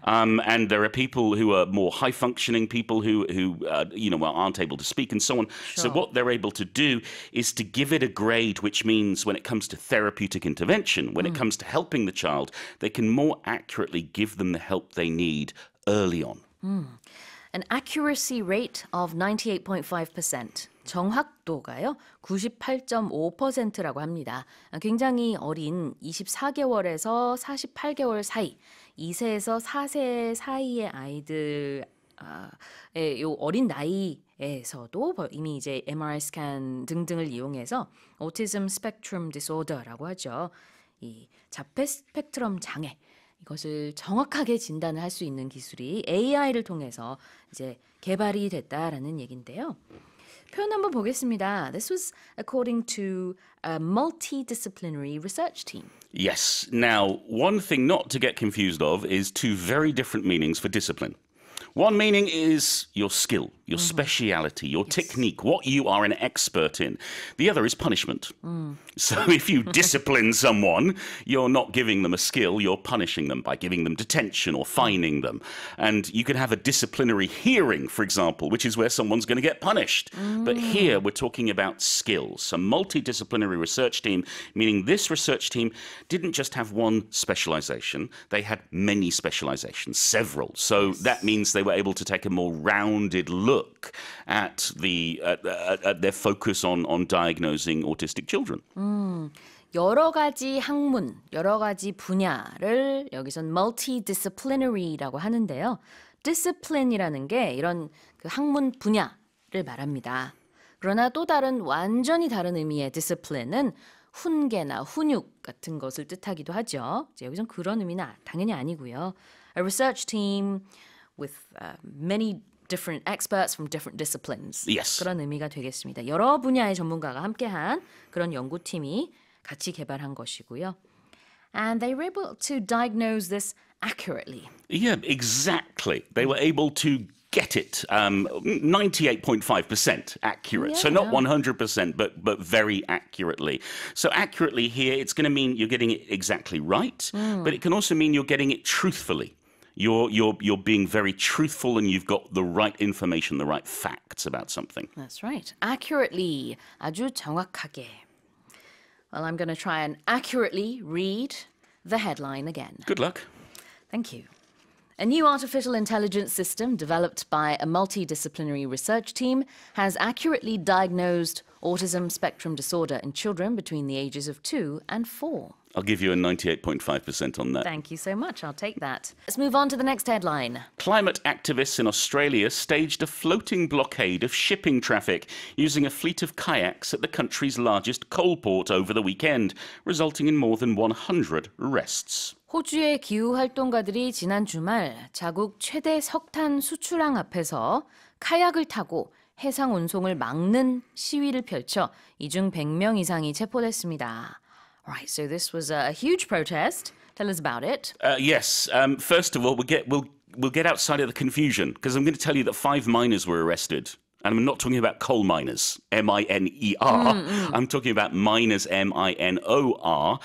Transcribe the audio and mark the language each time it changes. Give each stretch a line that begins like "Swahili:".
English: And there are people who are more high functioning, people who aren't able to speak and so on. So what they're able to do is to give it a grade, which means when it comes to therapeutic intervention, when it comes to helping the child, they can more accurately give them the help they need early on. An accuracy rate of 98.5%.
Korean: 정확도가요 98.5%라고 합니다. 굉장히 어린 24개월에서 48개월 사이 2세에서 4세 사이의 아이들의 요 어린 나이에서도 이미 이제 MRI 스캔 등등을 이용해서 오티즘 스펙트럼 디소더라고 하죠. 이 자폐 스펙트럼 장애 이것을 정확하게 진단을 할 수 있는 기술이 AI를 통해서 이제 개발이 됐다라는 얘긴데요. 표현 한번 보겠습니다.
English: This was according to a multidisciplinary research team. Yes. Now, one thing not to get confused of is 2 very different meanings for discipline. One meaning is your skill, your speciality, your technique, what you are an expert in. The other is punishment. So if you discipline someone, you're not giving them a skill, you're punishing them by giving them detention or fining them. And you can have a disciplinary hearing, for example, which is where someone's going to get punished. But here we're talking about skills. A multidisciplinary research team, meaning this research team didn't just have one specialization, they had many specializations, several. So that means they were able to take a more rounded look at their focus on diagnosing autistic children.
Korean: 여러 가지 학문, 여러 가지 분야를 여기선 multidisciplinary라고 하는데요. discipline이라는 게 이런 그 학문 분야를 말합니다. 그러나 또 다른 완전히 다른 의미의 discipline은 훈계나 훈육 같은 것을 뜻하기도 하죠. 이제 여기선 그런 의미는 당연히 아니고요.
English: A research team with many different experts from different disciplines. Yes.
Korean: 그런 의미가 되겠습니다. 여러 분야의 전문가가 함께한 그런 연구팀이 같이 개발한 것이고요.
English: And they were able to diagnose this accurately. Yeah, exactly. They were able to get it 98.5% accurate. So not 100%, but very accurately. So accurately here, it's going to mean you're getting it exactly right, but it can also mean you're getting it truthfully. You're being very truthful and you've got the right information, the right facts about something. That's right.
Korean: Accurately, 아주 정확하게.
English: Well, I'm going to try and accurately read the headline again. Good luck. Thank you. A new artificial intelligence system developed by a multidisciplinary research team has accurately diagnosed autism spectrum disorder in children between the ages of 2 and 4. I'll give you a 98.5% on that. Thank you so much. I'll take that. Let's move on to the next headline. Climate activists in Australia staged a floating blockade of shipping traffic using a fleet of kayaks at the country's largest coal port over the weekend, resulting in more than 100 arrests.
Korean: 호주의 기후활동가들이 지난 주말 자국 최대 석탄 수출항 앞에서 카약을 타고 해상 운송을 막는 시위를 펼쳐 이중 100명 이상이 체포됐습니다.
English: Right, so this was a huge protest. Tell us about it. Yes. First of all, we'll get outside of the confusion because I'm going to tell you that 5 miners were arrested. And I'm not talking about coal miners, M-I-N-E-R. I'm talking about minors, M-I-N-O-R.